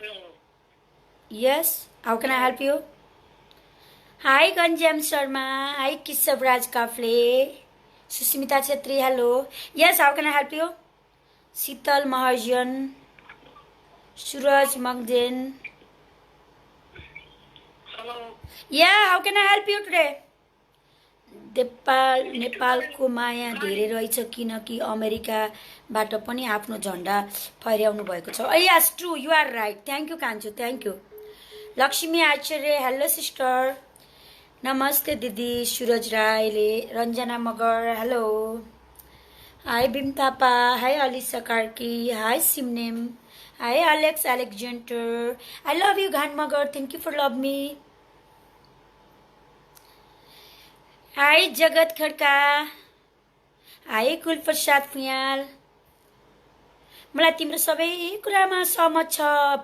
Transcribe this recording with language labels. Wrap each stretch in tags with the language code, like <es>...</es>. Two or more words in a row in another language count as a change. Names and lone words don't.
<en>yes how can I help you हाई गन्ज्याम शर्मा हाई किशव राज काफ्ले सुस्मिता छेत्री hello yes how can I help you शीतल महाजन सूरज मङ्जेन ya how can I help you today</en> <ne>नेपालको माया धेरै रहेछ किनकि अमेरिकाबाट पनि आफ्नो झन्डा फहराउनु भएको</ne> <en>छ yes true you are right thank you कान्छु thank you लक्ष्मी आचार्य hello sister</en> <ne>नमस्ते दिदी</ne> <en>सूरज राईले रञ्जना मगर hello hi बिम थापा हाई अलिसा कार्की हाई सिमनेम हाई एलेक्स एलेक्जेन्डर I love you घान मगर thank you for love me हाई जगत खड्का हाई कुलप्रसाद फुयाल</en> <ne>मलाई तिम्रो सबै कुरामा सहमत छ</ne>